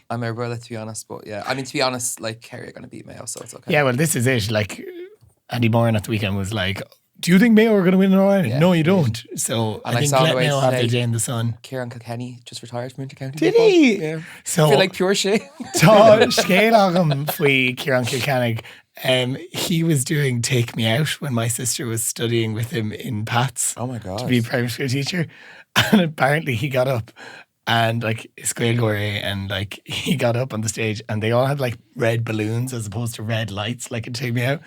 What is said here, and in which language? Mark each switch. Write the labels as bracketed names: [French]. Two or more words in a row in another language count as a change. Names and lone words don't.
[English] I'm a brother, to be honest. But yeah, I mean, to be honest, like Kerry are going to beat Mayo, so it's okay. Yeah, well, this is it. Like, Andy Moran at the weekend was like, "Do you think Mayo are going to win in Ireland?" Yeah. No, you don't. So And I I think saw on the let way Mayo have their today- day in the sun. Ciarán Kilkenny just retired from Intercounty. Did football. he? Yeah. So I feel like pure shit. [Irish] Tá scéal agam faoi Ciarán Kilkenny. [English] He was doing Take Me Out when my sister was studying with him in Pats Oh my God. to be a primary school teacher. And apparently he got up and like Squailgore and like he got up on the stage and they all had like red balloons as opposed to red lights like it Take Me Out.